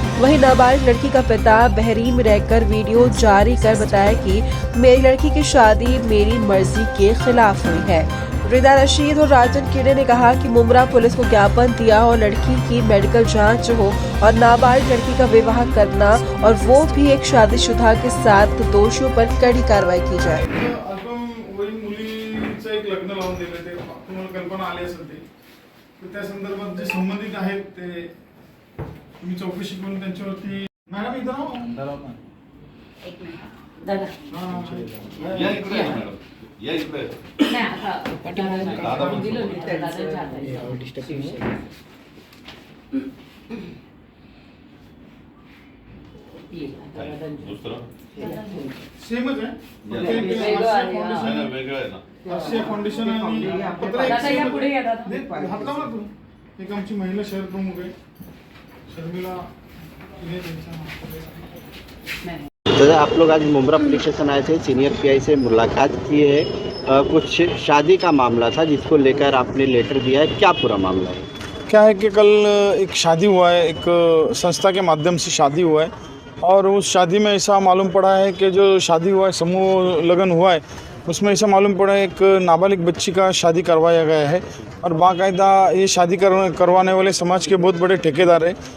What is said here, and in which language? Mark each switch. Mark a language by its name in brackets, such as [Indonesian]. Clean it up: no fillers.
[Hindi] वहीं नाबालिग लड़की का पिता बहरीन में रहकर वीडियो जारी कर बताया कि मेरी लड़की की शादी मेरी मर्जी के खिलाफ हुई है। रिदा रशीद और राजन किड़े ने कहा कि मुंब्रा पुलिस को ज्ञापन दिया और लड़की की मेडिकल जांच हो और नाबालिग लड़की का विवाह करना और वो भी एक शादीशुदा के साथ दोषियों पर कड़ी कार्रवाई की जाए। [Marathi] एक लग्न लावून दिले ते तुम्हाला कल्पना आली असेल ते त्या संदर्भात जे संबंधित आहेत ते तुम्ही चौकशी करून त्यांच्यावरती मॅडम इथं एक मिनिट दादा या इकडे आहे मॅडम, या इकडे नाही आता दिलं नाही दादा दुसरं सेमच आहे वेगळं आहे ना। आशिया फाउंडेशन आणि पत्र एक दादा या पुढे या दादा हात लावा तू। एक आमची महिला शहर प्रमुख आहे शर्मिला तिने त्यांच्या [Hindi] दादा, आप लोग आज मुंब्रा पुलिस स्टेशन आए थे, सीनियर पीआई से मुलाकात की है। कुछ शादी का मामला था जिसको लेकर आपने लेटर दिया है, क्या पूरा मामला है? क्या है कि कल एक शादी हुआ है, एक संस्था के माध्यम से शादी हुआ है और उस शादी में ऐसा मालूम पड़ा है कि जो शादी हुआ है, समूह लगन हुआ है, उसमें ऐसा मालूम पड़ा है एक नाबालिग बच्ची का शादी करवाया गया है और बाकायदा ये शादी करवाने वाले समाज के बहुत बड़े ठेकेदार हैं।